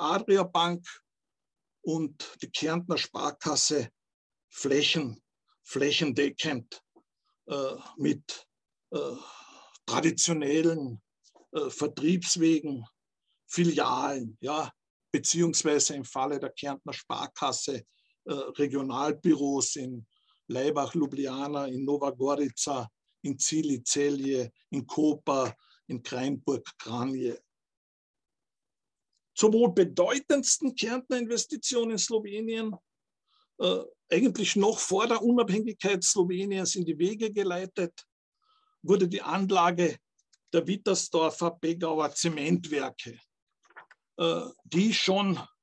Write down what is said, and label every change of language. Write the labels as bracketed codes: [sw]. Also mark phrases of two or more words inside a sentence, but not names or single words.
[de] Adria Bank und die Kärntner Sparkasse flächendeckend mit traditionellen Vertriebswegen, Filialen, ja, beziehungsweise im Falle der Kärntner Sparkasse Regionalbüros in Laibach, Ljubljana, in Nova Gorica, in Cili, Celje, in Koper, in Kreinburg, Kranje. Zur wohl bedeutendsten Kärntner Investition in Slowenien, eigentlich noch vor der Unabhängigkeit Sloweniens in die Wege geleitet, wurde die Anlage der Wittersdorfer Begauer Zementwerke, die schon